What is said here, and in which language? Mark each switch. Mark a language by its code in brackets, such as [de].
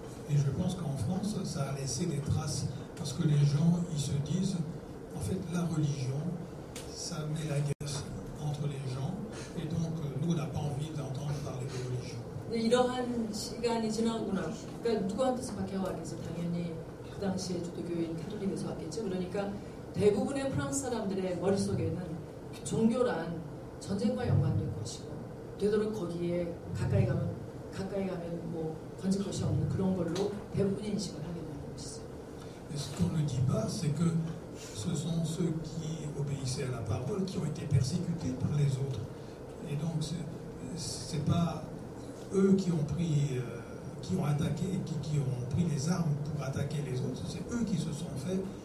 [fr] Et je pense qu'en France, ça a laissé des traces parce que les gens, ils se disent, en fait, la religion, ça met la guerre entre les gens, et donc nous, on n'a pas envie d'entendre parler de religion. [ko] 이러한 시간이 지나고 나서, 그러니까 누구한테서 박해왔겠어? 당연히 그 당시에 주도교인 카톨릭에서 왔겠죠. 그러니까 대부분의 프랑스 사람들의 머릿속에는 종교란 전쟁과 연관된 것이고, 되도록 거기에 가까이 가면 뭐 건질 것이 없는 그런 걸로 대부분의 인식을 하게 되는 것이죠. [fr] Mais ce qu'on ne dit pas, c'est que ce sont ceux qui obéissaient à la parole qui ont été persécutés par les autres. Et donc, c'est pas eux qui ont pris, qui ont attaqué, qui ont pris les armes pour attaquer les autres. C'est eux qui se sont fait.